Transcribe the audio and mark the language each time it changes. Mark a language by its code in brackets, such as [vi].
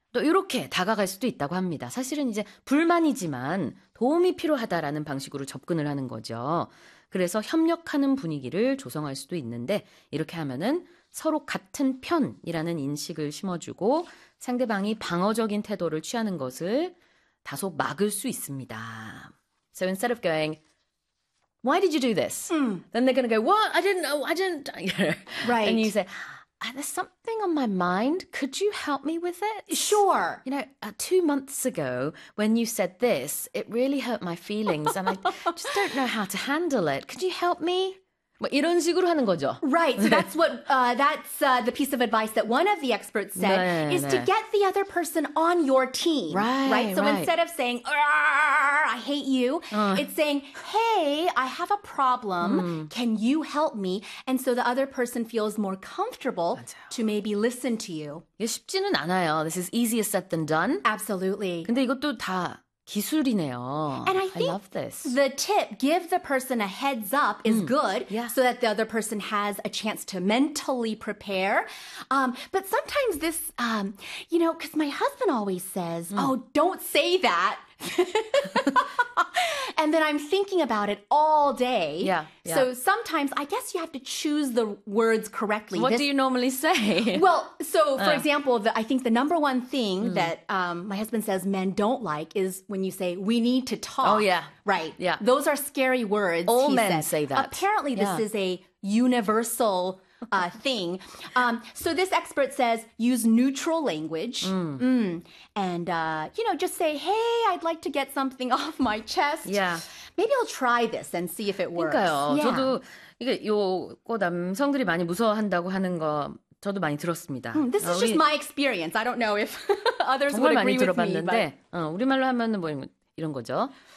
[ko] 또 이렇게 다가갈 수도 있다고 합니다. 사실은 이제 불만이지만 도움이 필요하다라는 방식으로 접근을 하는 거죠. 그래서 협력하는 분위기를 조성할 수도 있는데 이렇게 하면은 서로 같은 편이라는 인식을 심어주고 상대방이 방어적인 태도를 취하는 것을 다소 막을 수 있습니다. [en] So instead of going, why did you do this? Then they're going to go, what? I didn't know. I didn't. Right. And you say, there's something on my mind. Could you help me with it? Sure. You know, 2 months ago, when you said this, it really hurt my feelings. And I just don't know how to handle it. Could you help me? [ko] 뭐 이런 식으로 하는 거죠. [en] Right. So that's what that's the piece of advice that one of the experts said [ko] 네, [en] is [ko] 네. [en] to get the other person on your team. Right. Right. So right. instead of saying, I hate you, it's saying, hey, I have a problem. Can you help me? And so the other person feels more comfortable [ko] 맞아요. [en] to maybe listen to you. [ko] 이게 쉽지는 않아요. [en] This is easier said than done. Absolutely. [ko] 근데 이것도 다 기술이네요. [en] And I think I love this. The tip, give the person a heads up, is good yeah. so that the other person has a chance to mentally prepare. But sometimes this, you know, because my husband always says, oh, don't say that. And then I'm thinking about it all day. Yeah, yeah. So sometimes I guess you have to choose the words correctly. What do you normally say? Well, so for example, I think the number one thing that my husband says men don't like is when you say, we need to talk. Oh, yeah. Right. Yeah. Those are scary words. All he men says. Say that. Apparently, this is a universal thing. So this expert says, use neutral language. And, you know, just say, hey, I'd like to get something off my chest. Yeah. Maybe I'll try this and see if it works. [ko] 그러니까요. [en] Yeah. [ko] 저도 이게 요거 남성들이 많이 무서워한다고 하는 거 저도 많이 들었습니다. [en] This is just my experience. I don't know if others would agree with me. [ko] 정말 많이 들어봤는데 우리말로 하면 뭐 이런 거죠.